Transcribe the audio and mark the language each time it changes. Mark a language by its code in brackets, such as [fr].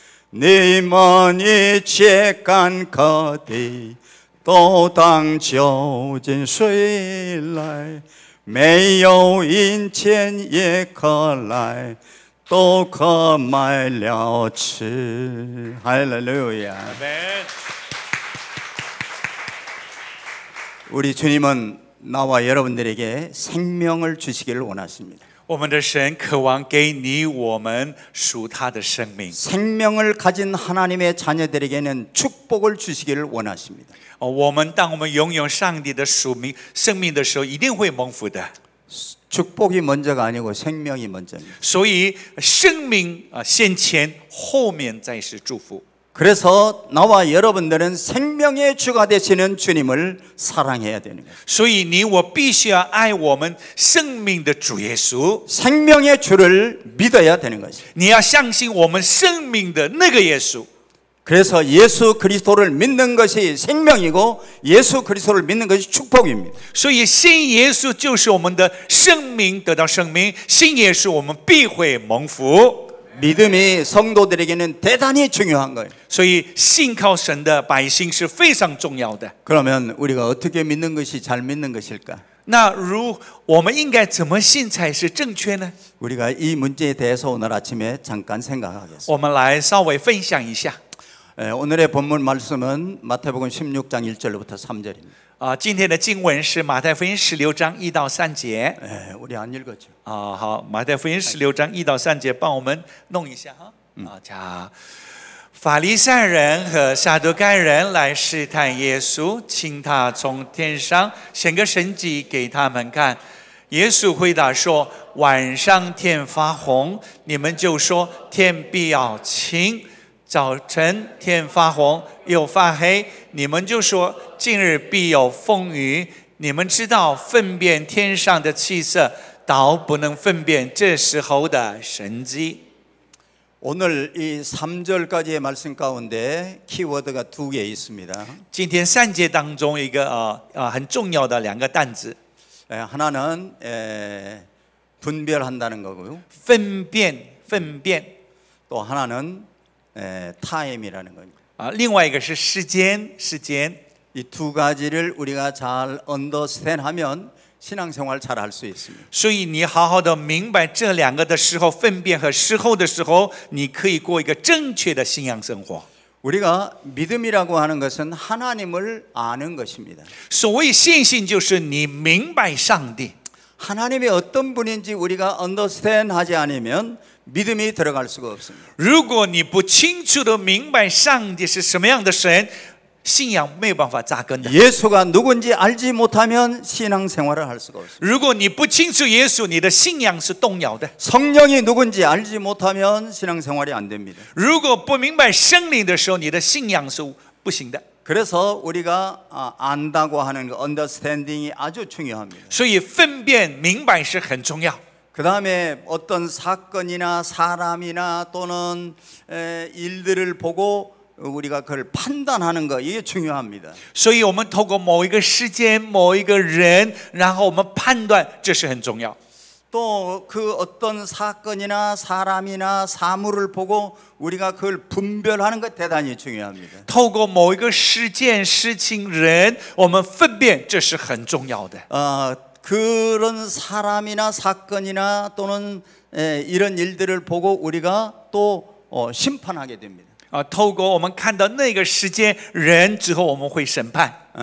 [zh] 你们一切干渴的，都当就近水来，没有银钱也可来，都可买了吃。 [ko] 할렐루야. 아멘. 우리 주님은 나와 여러분들에게 생명을 주시기를 원하십니다. [zh] 我们的神渴望给你我们属他的生命。 [ko] 생명을 가진 하나님의 자녀들에게는 축복을 주시기를 원하십니다. [zh] 当我们拥有上帝的属命生命的时候，一定会蒙福的。 [ko] 축복이 먼저가 아니고 생명이 먼저입니다. [zh] 所以生命先前，后面再是祝福。 [ko] 그래서 나와 여러분들은 생명의 주가 되시는 주님을 사랑해야 되는 거예요. [zh] 所以你我必须要爱我们生命的主耶稣。 [ko] 생명의 주를 믿어야 되는 것이에요. [zh] 你要相信我们生命的那个耶稣。 [ko] 그래서 예수 그리스도를 믿는 것이 생명이고 예수 그리스도를 믿는 것이 축복입니다. [zh] 所以信耶稣就是我们的生命得到生命，信耶稣我们必会蒙福。 [ko] 믿음이 성도들에게는 대단히 중요한 거예요. [zh] 所以信靠神的百姓是非常重要的。 [ko] 그러면 우리가 어떻게 믿는 것이 잘 믿는 것일까? [zh] 那我们应该怎么信才是正确呢？ [ko] 우리가 이 문제에 대해서 오늘 아침에 잠깐 생각하겠습니다. [zh] 我们来稍微分享一下。 [ko] 오늘의 본문 말씀은 마태복음 16장 1절부터 3절입니다. [zh] 今天的经文是马太福音16章1到3节。 [ko] 우리 안 읽었죠? [zh] 好，马太福音16章1到3节，帮我们弄一下哈。 자， 法利赛人和撒都该人来试探耶稣，请他从天上显个神迹给他们看。耶稣回答说：晚上天发红，你们就说天必要晴；早晨天发红又发黑，你们就说今日必有风雨。你们知道分辨天上的气色，倒不能分辨这时候的神迹。 [ko] 오늘 이 3절까지의 말씀 가운데 키워드가 2개 있습니다. [zh] 今天3节当中一个很重要的2个单字， [ko] 하나는 분별한다는 거고요. [zh] 分辨， [ko] 또 하나는 타임이라는 거예요. [zh] 另外一个是时间。 [ko] 이 두 가지를 우리가 잘 언더스탠하면 신앙생활 잘 할 수 있습니다. [zh] 所以你好好的明白这2个的时候，分辨和时候的时候，你可以过一个正确的信仰生活。 [ko] 우리가 믿음이라고 하는 것은 하나님을 아는 것입니다. [zh] 所谓信心，就是你明白上帝。 [ko] 하나님이 어떤 분인지 우리가 언더스탠하지 않으면 믿음이 들어갈 수가 없습니다. [zh] 如果你不清楚的明白上帝是什么样的神，信仰没有办法扎根的。 [ko] 예수가 누군지 알지 못하면 신앙생활을 할 수가 없습니다. [zh] 如果你不清楚耶稣，你的信仰是动摇的。 [ko] 성령이 누군지 알지 못하면 신앙생활이 안 됩니다. [zh] 如果不明白圣灵的时候，你的信仰是不行的。 [ko] 그래서 우리가 안다고 하는 언더스탠딩이 아주 중요합니다. [zh] 所以分辨明白是很重要。 [ko] 그 다음에 어떤 사건이나 사람이나 또는 일들을 보고 우리가 그걸 판단하는 거 이게 중요합니다. [zh] 所以我们透过某一个时间、某一个人，然后我们判断，这是很重要。 [ko] 또 그 어떤 사건이나 사람이나 사물을 보고 우리가 그걸 분별하는 것 대단히 중요합니다. [zh] 透过某一个事件、事情、人，我们分辨，这是很重要的。 [ko] 그런 사람이나 사건이나 또는 이런 일들을 보고 우리가 또 심판하게 됩니다. [zh] 透过我们看到那个时间、人之后，我们会审判。